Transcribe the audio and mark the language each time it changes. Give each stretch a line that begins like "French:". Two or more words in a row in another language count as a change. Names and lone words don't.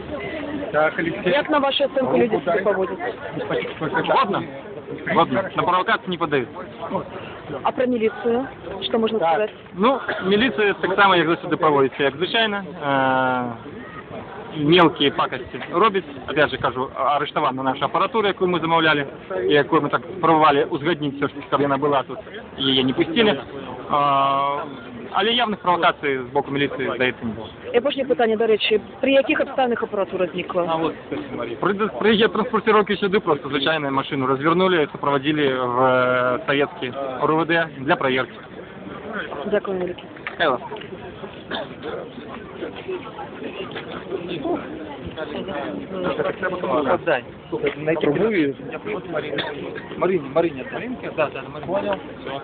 Belarusian: Як на вашу ацэнку людзі сюды паводзяць? Годна. На правокацыі не падаюць. А пра міліцыю? Што можна сказаць? Ну, міліцыя таксама, як заўсёды, паводзіцца, як звычайна. Мелкія пакасці робіць.
Russian: Опять же,
Belarusian: кажу, арыштавана наша апаратура, якую мы замаўлялі, і якую мы так спрабавалі узгадніць,
Russian: все ж таки,
Belarusian: каб яна была тут, і яе не пусцілі. Але явных правокацый з боку міліцыі, здаецца, не было. І апошняе пытанне, дарэчы, пры якіх абставінах апаратура знікла?
Russian: При транспортировке сюды просто звычайную машину развернули, сопроводили в советский РУВД для проверки.
Ukrainian: Дякую, велике. Хайло.
Russian: Отдай. Найти трубу. Марине, Маринке? Да, Марине. Понял. Все.